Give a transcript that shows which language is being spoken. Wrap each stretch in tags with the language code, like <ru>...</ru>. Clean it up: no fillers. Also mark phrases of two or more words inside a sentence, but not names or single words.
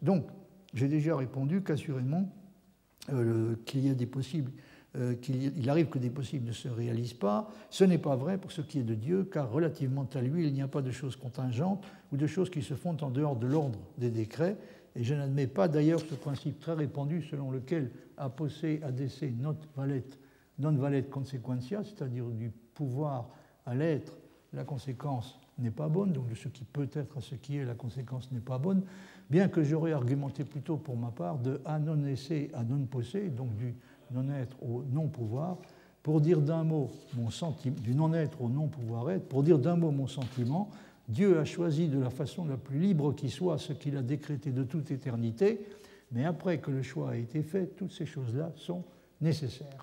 <fr>Donc, j'ai déjà répondu qu'assurément, qu'il y a des possibles, qu'il arrive que des possibles ne se réalisent pas. Ce n'est pas vrai pour ce qui est de Dieu, car relativement à lui, il n'y a pas de choses contingentes ou de choses qui se font en dehors de l'ordre des décrets. Et je n'admets pas d'ailleurs ce principe très répandu selon lequel</fr> <la>a posse ad esse non valet consequentia,</la> <fr>c'est-à-dire du pouvoir à l'être, la conséquence n'est pas bonne, donc de ce qui peut être à ce qui est, la conséquence n'est pas bonne, bien que j'aurais argumenté plutôt pour ma part de</fr> <la>a non esse</la> <fr>à</fr> <la>non posse,</la> <fr>donc du non-être au non-pouvoir, pour dire d'un mot mon sentiment, du non-être au non-pouvoir-être, pour dire d'un mot mon sentiment, Dieu a choisi de la façon la plus libre qui soit ce qu'il a décrété de toute éternité, mais après que le choix a été fait, toutes ces choses-là sont nécessaires.</fr>